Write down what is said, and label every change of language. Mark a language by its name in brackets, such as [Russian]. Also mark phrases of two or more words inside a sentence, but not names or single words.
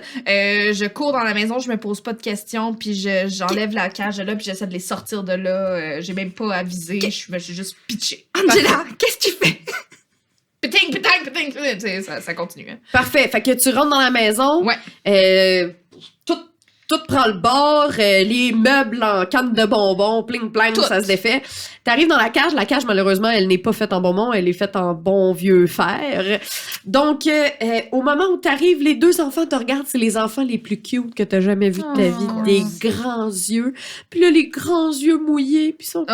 [French] Je cours dans la maison, je me pose pas de questions, puis j'enlève la cage de là, puis j'essaie de les sortir de là. J'ai même pas avisé, je me suis juste pitchée. Angela, qu'est-ce que tu fais? Péting, péting, péting, péting. Tu sais, ça continue. Hein. Parfait. Fait que tu rentres dans la maison. Ouais. Tout prend le bord, les meubles en canne de bonbons, pling plang, Tout. ça se défait. T'arrives dans la cage malheureusement, elle n'est pas faite en bonbons, elle est faite en bon vieux fer. Donc, au moment où t'arrives, les 2 enfants te regardent, c'est les enfants les plus cute que t'as jamais vus de ta Oh. vie. Des grands yeux. Puis là, les grands yeux mouillés, puis ils sont